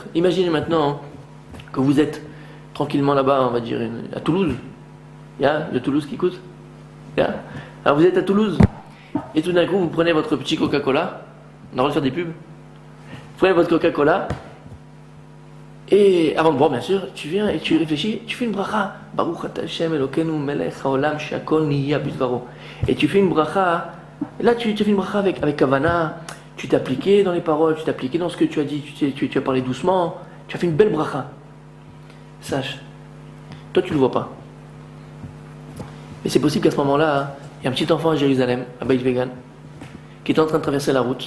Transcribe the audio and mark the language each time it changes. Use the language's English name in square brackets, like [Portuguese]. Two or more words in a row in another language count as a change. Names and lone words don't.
[French] Imaginez maintenant que vous êtes tranquillement là-bas, on va dire, à Toulouse. Il y a le Toulouse qui coûte. Alors vous êtes à Toulouse. Et tout d'un coup, vous prenez votre petit Coca-Cola. On a le droit de faire des pubs. Vous prenez votre Coca-Cola. Et avant de boire, bien sûr, tu viens et tu réfléchis, tu fais une bracha. [Hebrew] ברוך אתה ה' אלוקינו מלך העולם שהכל נהיה בדברו. [French] Et tu fais une bracha. Et là, tu fais une bracha avec kavana. Tu t'es appliqué dans les paroles, tu t'es appliqué dans ce que tu as dit, tu as parlé doucement. Tu as fait une belle bracha. Sache, toi tu ne le vois pas. Mais c'est possible qu'à ce moment-là, il y a un petit enfant à Jérusalem, à Beit Vegan, qui est en train de traverser la route.